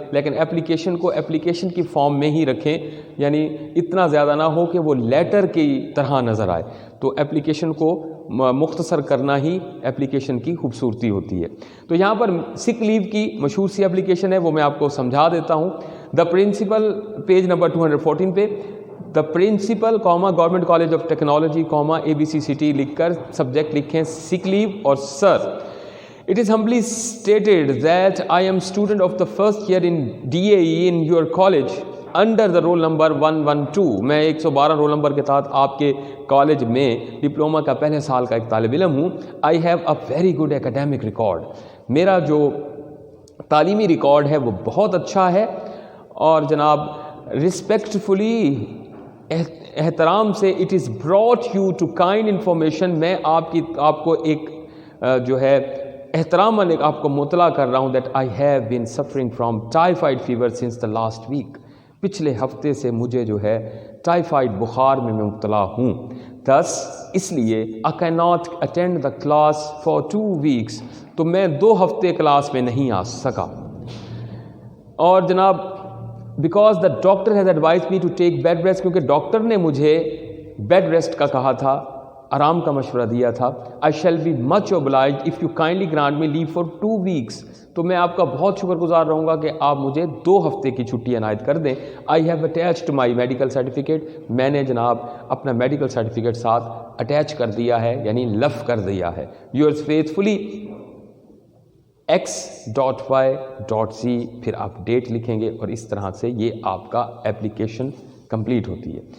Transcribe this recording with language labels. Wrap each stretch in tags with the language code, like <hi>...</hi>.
<ur>لیکن اپلیکیشن کو اپلیکیشن کی فارم میں ہی رکھیں. یعنی اتنا زیادہ نہ ہو کہ وہ لیٹر کی طرح نظر آئے. تو اپلیکیشن کو مختصر کرنا ہی اپلیکیشن کی خوبصورتی ہوتی ہے. تو یہاں پر سک لیو کی مشہور سی اپلیکیشن ہے وہ میں آپ کو سمجھا دیتا ہوں. دا پرنسپل پیج نمبر 214 پہ دا principal government college of technology ABCCT لکھ کر سبجیکٹ لکھیں سک لیو اور سر.</ur> <en>It is humbly stated that I am student of the first year in DAE in your college under the roll number 112.</en> <ur>میں 112 roll number کے تحت آپ کے کالج میں ڈپلومہ کا پہلے سال کا ایک طالب علم ہوں.</ur> <en>I have a very good academic record.</en> <ur>میرا جو تعلیمی ریکارڈ ہے وہ بہت اچھا ہے. اور جناب</ur> <en>respectfully</en> <ur>احترام سے</ur> <en>it is brought you to kind information.</en> <ur>میں آپ کو ایک جو ہے احترام آپ کو مطلع کر رہا ہوں</ur> <en>that I have been suffering from typhoid fever since the last week.</en> <ur>پچھلے ہفتے سے مجھے جو ہے ٹائیفائڈ بخار میں مبتلا ہوں.</ur> <en>thus</en> <ur>اس لیے</ur> <en>I cannot attend the class for 2 weeks.</en> <ur>تو میں 2 ہفتے کلاس میں نہیں آ سکا. اور جناب</ur> <en>because the doctor has advised me to take bed rest.</en> <ur>کیونکہ ڈاکٹر نے مجھے بیڈ ریسٹ کا کہا تھا, آرام کا مشورہ دیا تھا.</ur> <en>I shall be much obliged if you kindly grant me leave for 2 weeks.</en> <ur>تو میں آپ کا بہت شکر گزار رہوں گا کہ آپ مجھے 2 ہفتے کی چھٹی عنایت کر دیں.</ur> <en>I have attached my medical certificate.</en> <ur>میں نے جناب اپنا میڈیکل سرٹیفکیٹ ساتھ اٹیچ کر دیا ہے یعنی لف کر دیا ہے.</ur> <en>Yours faithfully</en> <ur>(x.y.z) پھر آپ ڈیٹ لکھیں گے اور اس طرح سے یہ آپ کا اپلیکیشن کمپلیٹ ہوتی ہے.</ur>